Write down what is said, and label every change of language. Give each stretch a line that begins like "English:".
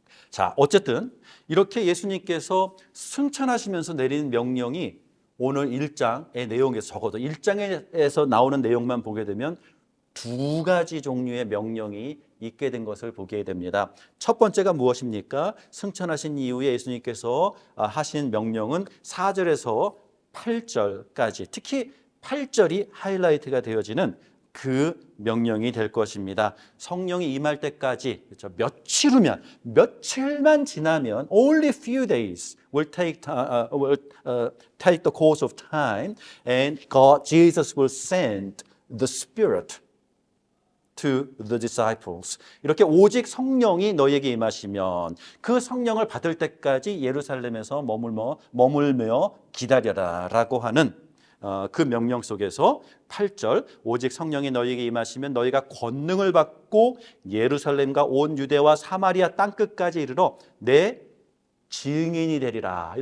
Korean: 자, 어쨌든 이렇게 예수님께서 승천하시면서 내린 명령이 오늘 1장의 내용에서, 적어도 1장에서 나오는 내용만 보게 되면 두 가지 종류의 명령이 있게 된 것을 보게 됩니다. 첫 번째가 무엇입니까? 승천하신 이후에 예수님께서 하신 명령은 4절에서 8절까지, 특히 8절이 하이라이트가 되어지는 그 명령이 될 것입니다. 성령이 임할 때까지, 그렇죠? 며칠 후면, 며칠만 지나면,
English: only few days will take the course of time, and Jesus will send the Spirit to the disciples.
Korean: 이렇게 오직 성령이 너희에게 임하시면 그 성령을 받을 때까지 예루살렘에서 머물며 기다려라 라고 하는 그 명령 속에서 8절, 오직 성령이 너희에게 임하시면 너희가 권능을 받고 예루살렘과 온 유대와 사마리아 땅끝까지 이르러 내 증인이 되리라.